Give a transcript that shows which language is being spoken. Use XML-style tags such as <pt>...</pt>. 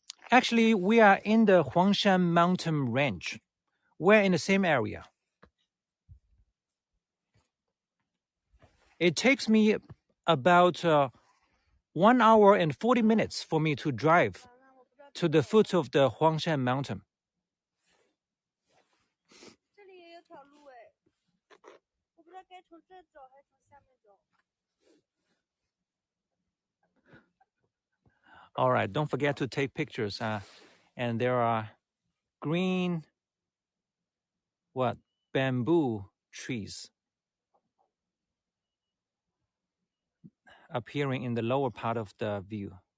<en>Actually, we are in the Huangshan mountain range. We're in the same area. It takes me about 1 hour and 40 minutes for me to drive to the foot of the Huangshan mountain.</en> <zh>这里也有条路哎，我不知道该从这走还是从下面走。</zh> <en>All right, don't forget to take pictures. And there are green, bamboo trees appearing in the lower part of the view.</en>